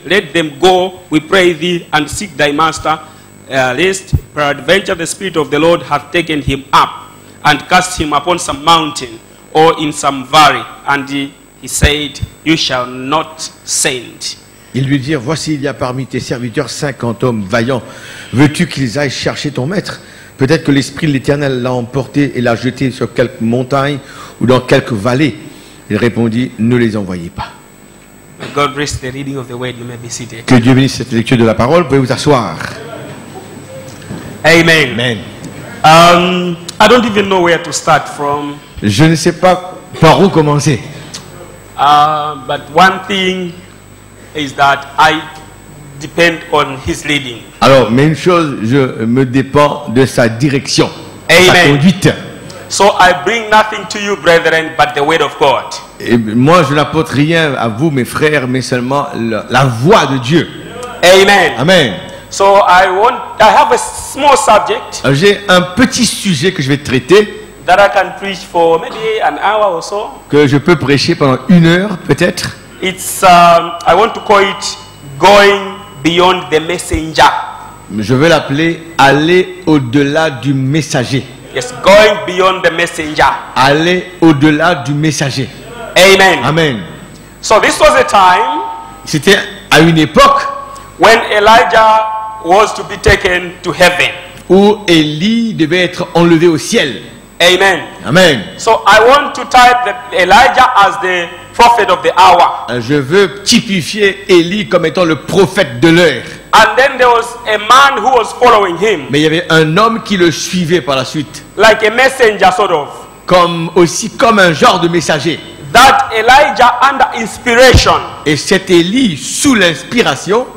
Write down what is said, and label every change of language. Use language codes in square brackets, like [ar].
[en] Let them go, we pray thee, and seek thy master, lest peradventure the Spirit of the Lord hath taken him up, and cast him upon some mountain, or in some valley. And he said, you shall not send. [fr] Ils lui dirent, voici il y a parmi tes serviteurs 50 hommes vaillants. Veux-tu qu'ils aillent chercher ton maître? Peut-être que l'Esprit de l'Éternel l'a emporté et l'a jeté sur quelque montagne ou dans quelque vallée. Il répondit, ne les envoyez pas. [en] May God bless the reading of the word. You may be seated. [fr] Que Dieu bénisse cette lecture de la parole. Vous pouvez vous asseoir. Amen. Amen. [en] I don't even know where to start from. [fr] Je ne sais pas par où commencer. [en] But one thing is that I depend on his leading. [fr] Alors, mais une chose, je me dépends de sa direction, Amen. sa conduite. [en] So I bring nothing to you, brethren, but the word of God. [fr] Et moi, je n'apporte rien à vous, mes frères, mais seulement la voix de Dieu. Amen. Amen. [en] So I have a small subject [fr] Alors, j'ai un petit sujet que je vais traiter, [en] that I can preach for maybe an hour or so. [fr] que je peux prêcher pendant 1 heure, peut-être. [en] It's I want to call it going beyond the messenger. [fr] Je vais l'appeler aller au-delà du messager. [en] Yes, going beyond the messenger. [fr] Aller au-delà du messager. Amen. Amen. [en] So this was a time [fr] C'était à une époque [en] when Elijah was to be taken to heaven. [fr] où Élie devait être enlevé au ciel. Amen. Amen. [en] So I want to type that Elijah as the prophet of the hour. [fr] Je veux typifier Élie comme étant le prophète de l'heure. [en] And then there was a man who was following him, [fr] Mais il y avait un homme qui le suivait par la suite, [en] like a messenger sort of. [fr] comme un genre de messager. [en] That Elijah under inspiration [fr] Et cet Élie, sous l'inspiration,